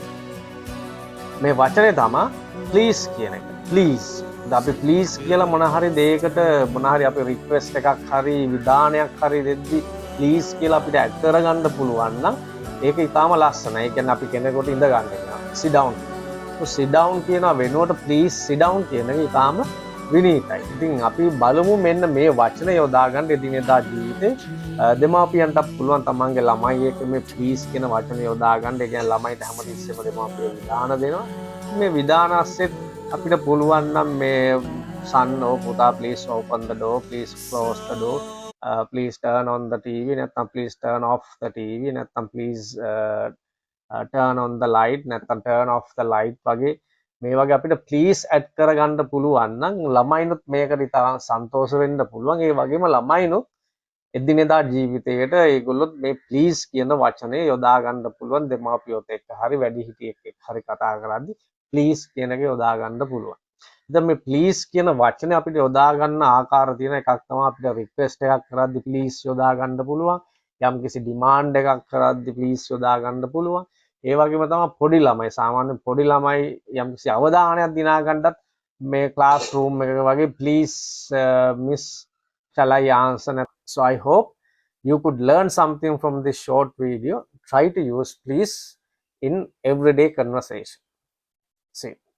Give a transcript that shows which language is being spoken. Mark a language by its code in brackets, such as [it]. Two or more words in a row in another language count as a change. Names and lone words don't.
[si] මේ වචනේ තමයි ප්ලීස් කියන එක. ප්ලීස් අපි ප්ලීස් කියලා මොන හරි දෙයකට මොන හරි අපි රික්වෙස්ට් එකක් හරි විධානයක් හරි දෙද්දි ප්ලීස් කියලා අපිට ඇඩ් කරගන්න පුළුවන් නම් ඒක ඊටාම ලස්සනයි. ඒ කියන්නේ අපි කෙනෙකුට ඉඳ ගන්න කියනවා [en] sit down. sit down [si] කියන වෙනුවට [en] please sit down [si] කියන එක ඊටාම විනීතයි. ඉතින් අපි බලමු මෙන්න මේ වචන යොදා ගන්න එදිනෙදා ජීවිතේ දෙමාපියන්ට පුළුවන් තමන්ගේ ළමයි එක්ක මේ please කියන වචන යොදා ගන්න. ඒ කියන්නේ ළමයිට හැමතිස්සෙම දෙමාපියෝ විධාන දෙනවා. මේ විධාන අස්සෙත් අපිට පුළුවන් නම් මේ [en] son or [si] පුතා [en] please open the door, please close the door, please turn on the TV [si] නැත්නම් [en] please turn off the TV [si] නැත්නම් [en] please turn on the light [si] නැත්නම් [en] turn off the light [si] වගේ මේ වගේ අපිට [en] please add [si] කරගන්න පුළුවන් නම් ළමයිනුත් මේකට ඉතාම සන්තෝෂ වෙන්න පුළුවන්. ඒ වගේම ළමයිනුත් එදිනෙදා ජීවිතයට ඒගොල්ලොත් මේ ප්ලීස් කියන වචනේ යොදා ගන්න පුළුවන්. දෙමාපියොත් එක්ක හරි වැඩිහිටියෙක් එක්ක හරි කතා කරද්දි ප්ලීස් කියන එක යොදා ගන්න පුළුවන්. ඉතින් මේ ප්ලීස් කියන වචනේ අපිට යොදා ගන්න ආකාර තියෙන එකක් තමයි අපිට රික්වෙස්ට් එකක් කරද්දි ප්ලීස් යොදා ගන්න පුළුවන්. යම්කිසි ඩිමාන්ඩ් එකක් කරද්දි ප්ලීස් යොදා ගන්න පුළුවන්. ඒ වගේම තමයි පොඩි ළමයි සාමාන්‍ය පොඩි ළමයි යම්කිසි අවධානයක් දිනා ගන්නත් මේ [en] class room [si] එකක වගේ [en] please miss shall I answer. So I hope you could learn something from this short video. Try to use please in everyday conversation. See.